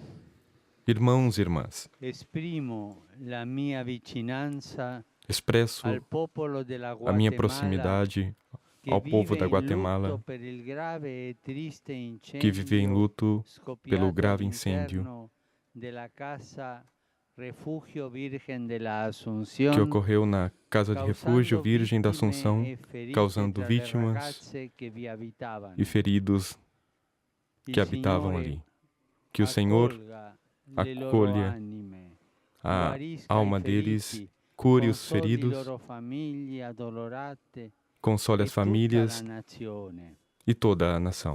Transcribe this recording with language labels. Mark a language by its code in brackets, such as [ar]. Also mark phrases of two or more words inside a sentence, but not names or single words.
[pt] Irmãos e irmãs, [it] esprimo la mia vicinanza [pt] expresso [it] al popolo della [pt] a minha Guatemala proximidade [it] che [pt] ao povo [it] vive [pt] da [it] in Guatemala lutto per il grave e triste [pt] que vive em [it] incendio [pt] luto pelo [it] scoppiato [pt] grave incêndio [it] all'interno della casa Refugio Virgen de la [pt] que [it] Asunción, [pt] ocorreu na Casa de Refúgio Virgem da Assunção, causando vítimas e feridos que habitavam ali. Que o Senhor acolha a alma deles, cure os feridos, console as famílias e toda a nação.